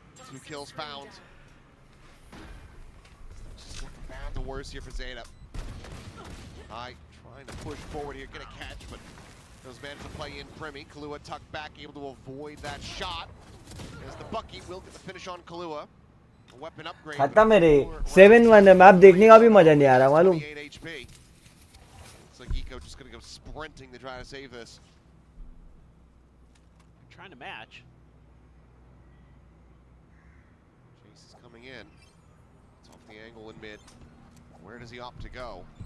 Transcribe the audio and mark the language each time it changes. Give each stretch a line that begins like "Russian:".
English: 2 kills found. Just looking bad to worse here for ZETA. Trying to push forward here, get a catch, but those managed to play in Primi. Kahlua tucked back, able to avoid that shot. As the Bucky will get the finish on Kahlua. A weapon upgrade.
Hindi: खत्म है रे 7-1 है map देखने का भी मजा नहीं आ रहा मालूम.
English: Looks like Eco just gonna go sprinting to try to save this. Trying to match. Chase is coming in. It's off the angle in mid. Where does he opt to go?